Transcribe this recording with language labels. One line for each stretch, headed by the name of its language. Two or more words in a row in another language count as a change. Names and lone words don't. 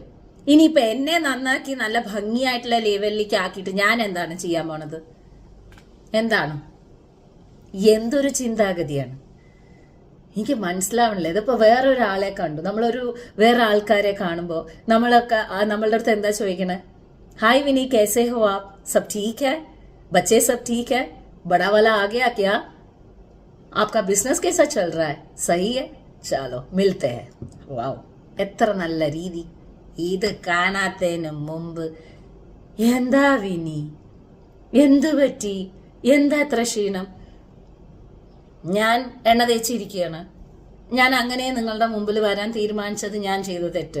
Malayalam: ഇനിയിപ്പോൾ എന്നെ നന്നാക്കി നല്ല ഭംഗിയായിട്ടുള്ള ലെവലിലേക്ക് ആക്കിയിട്ട് ഞാൻ എന്താണ് ചെയ്യാൻ പോണത്? എന്താണ്? എന്തൊരു ചിന്താഗതിയാണ് എനിക്ക് മനസ്സിലാവണില്ല. ഇതിപ്പോൾ വേറൊരാളെ കണ്ടു, വേറെ ആൾക്കാരെ കാണുമ്പോൾ നമ്മളൊക്കെ നമ്മളുടെ അടുത്ത് എന്താ ചോദിക്കണേ? ഹായ് വിനി,
Hindi: कैसे हो आप? सब ठीक है? बच्चे सब ठीक है? बड़ा वाला आ गया क्या? आपका बिजनेस कैसा चल रहा है? सही है? चलो मिलते हैं. वाओ,
Malayalam: എത്ര നല്ല രീതി. ഇത് കാണാത്തതിന് മുമ്പ് എന്താ വിനി, എന്തു പറ്റി, എന്താ എത്ര ക്ഷീണം? ഞാൻ എണ്ണ തേച്ചിരിക്കുകയാണ്. ഞാൻ അങ്ങനെ നിങ്ങളുടെ മുമ്പിൽ വരാൻ തീരുമാനിച്ചത് ഞാൻ ചെയ്ത തെറ്റ്.